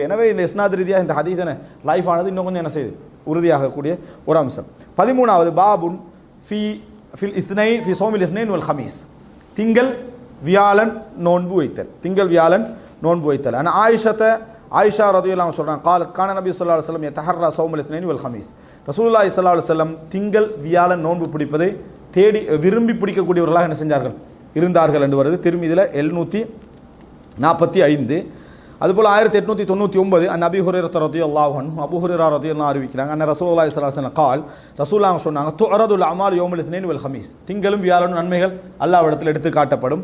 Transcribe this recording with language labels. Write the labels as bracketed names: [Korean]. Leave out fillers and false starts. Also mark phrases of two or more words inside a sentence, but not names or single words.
[Tamil] எனவே இந்த இஸ்னாத் ரீதியாக இந்த ஹதீஸ் லைஃப் ஆனது இன்னும் கொஞ்சம் என்ன செய்யுது உறுதியாகக்கூடிய ஒரு அம்சம். 13வது [Arabic] باب في الاثنين في صوم الاثنين والخميس [Tamil] திங்கள் வியாழன் நோன்பு வைத்தல். திங்கள் வியாழன் நோன்பு வைத்தல். ஆனால் ஆயிஷா [Arabic] رضي الله عنها [Tamil] சொல்றாங்க [Arabic] قالت كان النبي صلى الله عليه وسلم يتحرى صوم الاثنين والخميس رسول الله صلى الله عليه وسلم [Tamil] திங்கள் வியாழன் நோன்பு பிடிப்பதை தேடி விரும்பி பிடிக்கக்கூடியவர்களாக என்ன செஞ்சார்கள் இருந்தார்கள் என்று வருது. திருமிதியில் 745. அதுபோல் 1899 [Arabic] عن أبي هريرة رضي الله عنه [Tamil] அபூ ஹுரைரா ரலியல்லாஹு அறிவிக்கிறாங்க [Arabic] أن رسول الله صلى الله عليه وسلم قال [Tamil] ரசூலுல்லாஹ் சொன்னாங்க [Arabic] تعرض الأعمال يوم الاثنين والخميس [Tamil] திங்களும் வியாழனும் நன்மைகள் அல்லாஹ்விடத்தில் எடுத்து காட்டப்படும்.